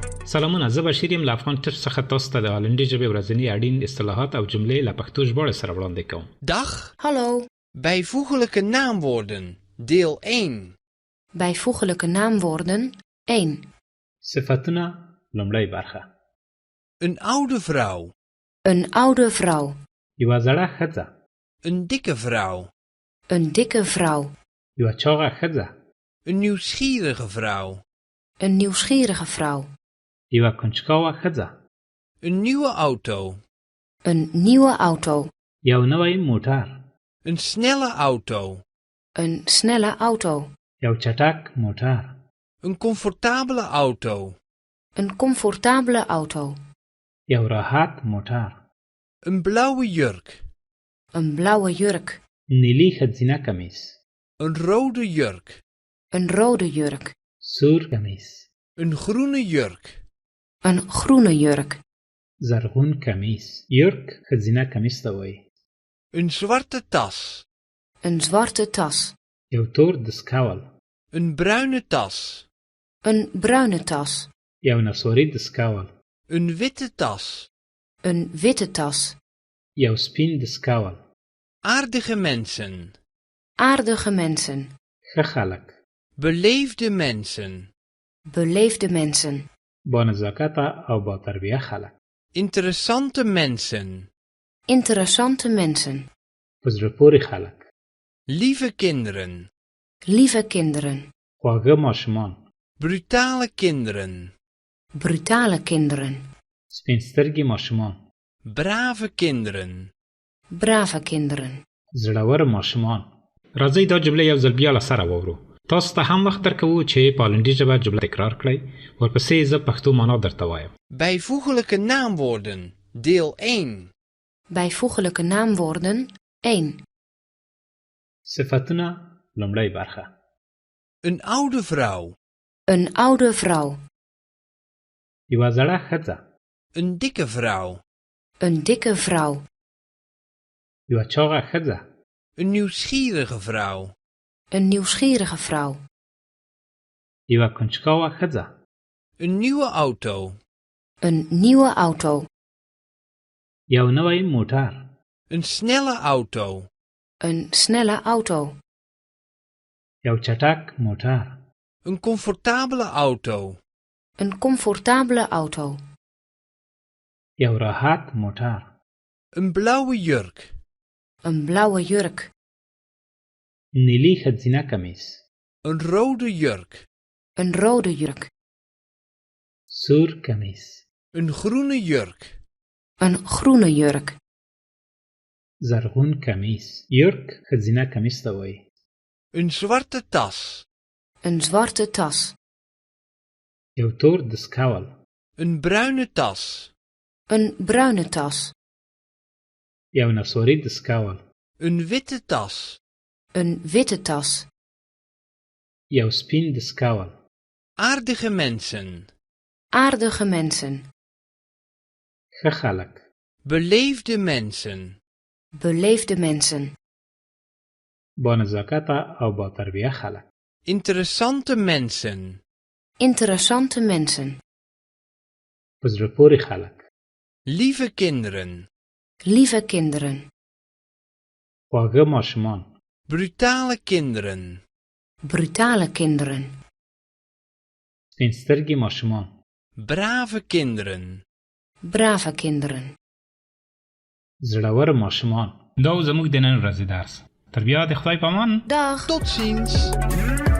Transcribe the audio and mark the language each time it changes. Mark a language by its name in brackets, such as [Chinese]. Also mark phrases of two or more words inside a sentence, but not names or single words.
[Pashto] سلامونه، زه بشیر یم له افغان ټپ څخه تاسو ته د هالندي ژبې ورځني اړین اصطلاحات او جملې له پښتو ژباړې سره وړاندې کوم. [Dutch] Dag, Hallo, bijvoeglijke naamwoorden, deel 1. bijvoeglijke naamwoorden 1. [Pashto] صفتونه لومړی برخه. [Dutch] Een oude vrouw, Een oude vrouw, [Pashto] یوه زړه ښځه، [Dutch] een dikke vrouw, een dikke vrouw, [Pashto] یوه چاغه ښځه، [Dutch] een nieuwsgierige vrouw, een nieuwsgierige vrouw, [Pashto] یوه کنجکاوه ښځه، [Dutch] een nieuwe auto, een nieuwe auto, [Pashto] یو نوی موټر، [Dutch] een snelle auto, een snelle auto, [Pashto] یو چټک موټر، [Dutch] een comfortabele auto, een comfortabele auto, [Pashto] یو راحت موټر، [Dutch] een blauwe jurk, een blauwe jurk, [Pashto] نیلي ښځینه کمیس، [Dutch] een rode jurk, een rode jurk, [Pashto] سور کمیس، [Dutch] een groene jurk, een groene jurk, [Pashto] زرغون کمیس. یورک ښځینه کمیس ته وایي. [Dutch] een zwarte tas, een zwarte tas, [Pashto] یو تور دستکول، [Dutch] een bruine tas, een bruine tas, [Pashto] یو نسواري دستکول، [Dutch] een witte tas. een witte tas, [Pashto] یو سپین دستکول. [Dutch] Aardige mensen, aardige mensen, [Pashto] ښه خلک، [Dutch] beleefde mensen, beleefde mensen, [Pashto] با نزاکته او با تربیه خلک، [Dutch] interessante mensen, interessante mensen, [Pashto] په زړه پورې خلک، [Dutch] lieve kinderen, lieve kinderen, [Pashto] خواږه ماشومان، [Dutch] brutale kinderen, brutale kinderen, [Pashto] سپین سترګي ماشومان، [Dutch] brave kinderen, brave kinderen. [Pashto] زړور ماشومان. راځئ دا جمله یو ځل بیا له سره واورو. تاسو ته هم وخت درکوو چې په هالندي ژبه جمله تکرار کړئ، ورپسې زه پښتو معنا درته وایم. [Dutch] bijvoeglijke naamwoorden, deel 1. Bijvoeglijke naamwoorden 1. [Pashto] صفتونه لومړی برخه. [Dutch] Een oude vrouw, Een oude vrouw, [Pashto] یوه زړه ښځه، [Dutch] een dikke vrouw, een dikke vrouw, [Pashto] یوه چاغه ښځه، [Dutch] een nieuwsgierige vrouw, een nieuwsgierige vrouw, [Pashto] یوه کنجکاوه ښځه، [Dutch] een nieuwe auto, een nieuwe auto, [Pashto] یو نوی موټر، [Dutch] een snelle auto, een snelle auto, [Pashto] یو چټک موټر، [Dutch] een comfortabele auto, een comfortabele auto, [Pashto] یو راحت موټر، [Dutch] een blauwe jurk, een blauwe jurk, [Pashto] نیلي ښځینه کمیس، [Dutch] een rode jurk, een rode jurk, [Pashto] سور کمیس، [Dutch] een groene jurk, een groene jurk, [Pashto] زرغون کمیس. یورک ښځینه کمیس ته وایي. [Dutch] een zwarte tas, een zwarte tas, [Pashto] یو تور دستکول، [Dutch] een bruine tas, een bruine tas, [Pashto] یو نسواري دستکول، [Dutch] een witte tas, een witte tas, [Pashto] یو سپین دستکول. [Dutch] aardige mensen, aardige mensen, [Pashto] ښه خلک، [Dutch] beleefde mensen, beleefde mensen, [Pashto] با نزاکته او با تربیه خلک، [Dutch] interessante mensen, interessante mensen, [Pashto] په زړه پورې خلک، [Dutch] lieve kinderen, lieve kinderen, [Pashto] خواږه ماشومان، [Dutch] brutale kinderen, brutale kinderen, [Pashto] سپین سترګي ماشومان، [Dutch] brave kinderen. brave kinderen. [Pashto] زړور ماشومان. دا زموږ د نن ورځې درس. تر بیا د خدای په امان. [Dutch] Dag! Tot ziens!